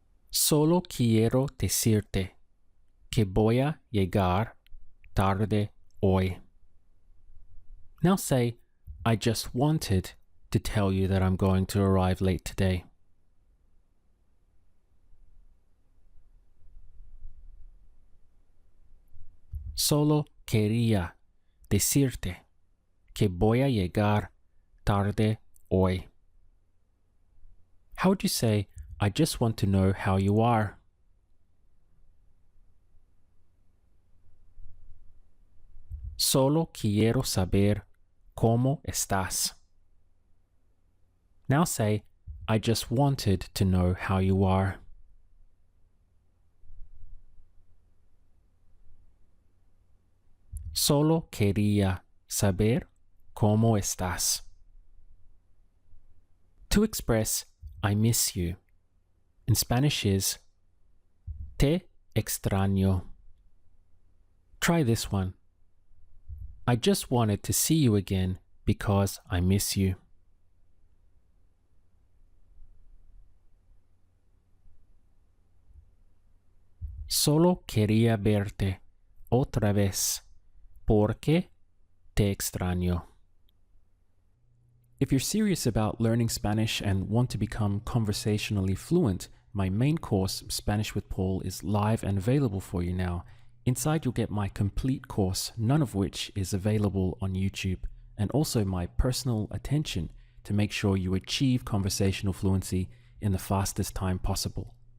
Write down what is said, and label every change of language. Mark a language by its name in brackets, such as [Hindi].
[Spanish] Solo quiero decirte que voy a llegar tarde hoy. [English] Now say, I just wanted to tell you that I'm going to arrive late today. [Spanish] Solo quería decirte que voy a llegar tarde hoy. [English] How would you say, I just want to know how you are? [Spanish] Solo quiero saber cómo estás. [English] Now say, I just wanted to know how you are. [Spanish] Solo quería saber cómo estás. [English] To express I miss you in Spanish is te extraño. Try this one. I just wanted to see you again because I miss you. [Spanish] Solo quería verte otra vez porque te extraño. [English] If you're serious about learning Spanish and want to become conversationally fluent, my main course, Spanish with Paul, is live and available for you now. Inside you'll get my complete course, none of which is available on YouTube, and also my personal attention to make sure you achieve conversational fluency in the fastest time possible.